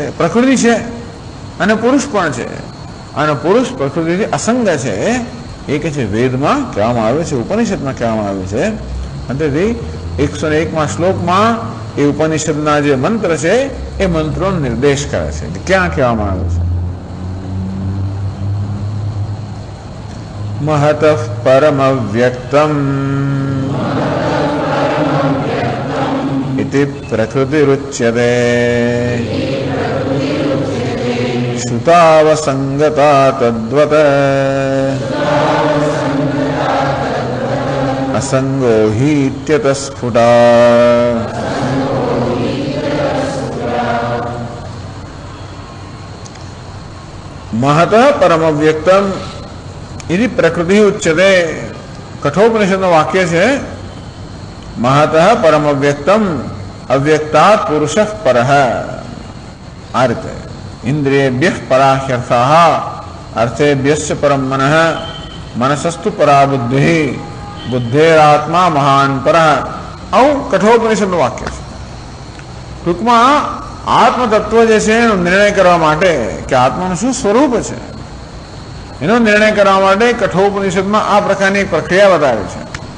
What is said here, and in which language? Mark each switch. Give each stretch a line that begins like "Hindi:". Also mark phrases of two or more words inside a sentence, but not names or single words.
Gujarati: પ્રકૃતિ છે અને પુરુષ પણ છે, અને પુરુષ પ્રકૃતિથી અસંગ છે. એ કે છે વેદમાં કહેવામાં આવે છે, ઉપનિષદમાં કહેવામાં આવે છે. અંતેથી 101માં શ્લોકમાં એ ઉપનિષદના જે મંત્ર છે એ મંત્રોનો નિર્દેશ કરે છે કે ક્યાં કહેવામાં આવે છે.
Sanskrit: महत परम व्यक्तम इति प्रकृतिरुच्यते श्रुतावसंगता तद्वत असंगो हि इत्यतस्फुटा. महत परम व्यक्तम यदि प्रकृति उच्चते,
Gujarati: कठोपनिषदનું વાક્ય છે
Sanskrit: महत परम व्यक्तम अव्यक्तात् पुरुषः परः.
Gujarati: આ રીતે
Sanskrit: इन्द्रियेभ्यः पराह्यर्थाः अर्थेभ्यश्च परम मनः मनसस्तु परा बुद्धिः बुद्धेरात्मा महान परः.
Gujarati: આવું કઠોપનિષદનું વાક્ય છે. ટૂંકમાં આત્મતત્વ જે છે એનો નિર્ણય કરવા માટે કે આત્માનું શું સ્વરૂપ છે એનો નિર્ણય કરવા માટે કઠોપનિષદમાં આ પ્રકારની એક પ્રક્રિયા બતાવી છે.